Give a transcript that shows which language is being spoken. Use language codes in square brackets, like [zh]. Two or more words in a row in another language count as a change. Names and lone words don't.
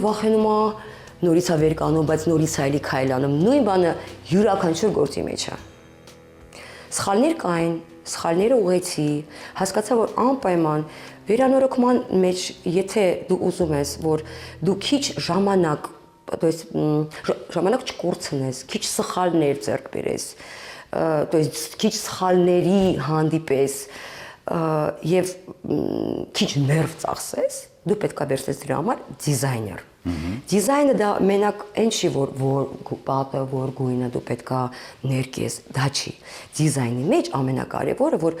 [hy] վախենում է, նորից է վեր կանում, բայց նորից է էլի քայլանում։ Նույն բանը յուրաքանչյուր գործի մեջ է։ Սխալներ կային, սխալները ուղեցի, հասկացա, որ անպայման վերանորոգման մեջ, եթե դու ուզում ես, որ դու քիչ ժամանակ, [ru] то есть [hy] ժամանակ չկորցնես, քիչ սխալներ ձեռք բերես, [ru] то есть [hy] քիչ սխալների հանդիպես եւ քիչ ներվ ծախսես, դու պետք է վերցնես դրա համար դիզայներ։ Դիզայնը դա մենակ այն չի, որ պատը, որ գույնը դու պետք է ներկես, դա չի։ Դիզայնի մեջ ամենակարևորը, որ